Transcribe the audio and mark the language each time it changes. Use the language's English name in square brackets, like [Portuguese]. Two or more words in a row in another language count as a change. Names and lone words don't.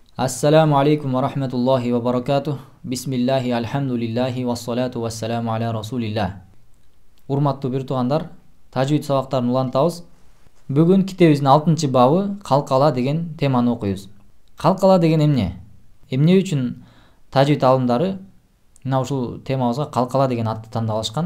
[Arabic] السلام عليكم ورحمة الله وبركاته. بسم الله، الحمد لله، والصلاة والسلام على رسول الله. [Kyrgyz] Урматтуу бир туугандар, тажвид сабактарын улантабыз. Бүгүн китебибиздин 6 бабы калкала деген теманы окуйбуз. Калкала деген эмне? Эмне үчүн тажвид алымдары мына ушул темабызга калкала деген атты тандап алышкан?